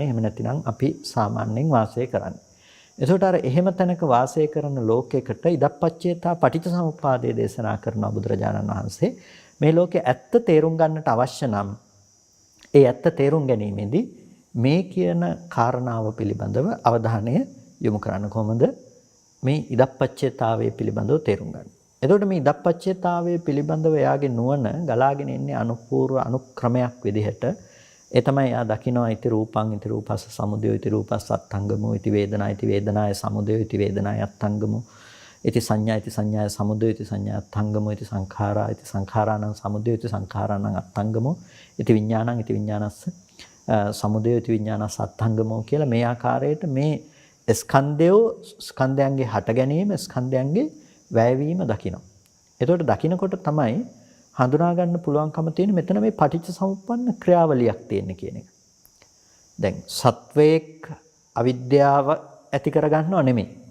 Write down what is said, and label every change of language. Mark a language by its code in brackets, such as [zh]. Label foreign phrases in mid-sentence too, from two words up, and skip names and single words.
[si] එහෙම නැතිනම් අපි සාමාන්‍යයෙන් වාසය කරන්නේ. එතකොට අර එහෙම තැනක වාසය කරන ලෝකයකට ඉදප්පච්චේතා පටිච්චසමුප්පාදයේ දේශනා කරන බුදුරජාණන් වහන්සේ මේ ලෝකේ ඇත්ත තේරුම් ගන්නට අවශ්‍ය නම් ඒ ඇත්ත තේරුම් ගැනීමේදී මේ කියන කාරණාව පිළිබඳව අවධානය යොමු කරන්න. කොහොමද මේ ඉදප්පච්චේතාවයේ පිළිබඳව තේරුම් ගන්න. එතකොට මේ ඉදප්පච්චේතාවයේ පිළිබඳව එයාගේ නුවණ ගලාගෙන එන්නේ අනුපූර්ව අනුක්‍රමයක් විදිහට. ඒ තමයි යා දකිනවා [pi] ඉති රූපං ඉති රූපස්ස සමුදය ඉති රූපස්ස අත්ංගමෝ ඉති වේදනා ඉති වේදනාය සමුදය ඉති වේදනාය අත්ංගමෝ ඉති සංඥා ඉති සංඥාය සමුදය ඉති සංඥා අත්ංගමෝ ඉති සංඛාරා ඉති සංඛාරාණං සමුදය ඉති සංඛාරාණං අත්ංගමෝ ඉති විඥානං ඉති විඥානස්ස සමුදය ඉති විඥානස්ස අත්ංගමෝ [si] කියලා මේ ආකාරයට මේ ස්කන්ධයන්ගේ හට ගැනීම ස්කන්ධයන්ගේ වැයවීම දකිනවා. එතකොට දකිනකොට තමයි හඳුනා ගන්න පුළුවන්කම තියෙන මෙතන මේ පටිච්චසමුප්පන්න ක්‍රියාවලියක් තියෙන කියන එක. දැන් සත්වයේක් අවිද්‍යාව ඇති කර ගන්නව නෙමෙයි.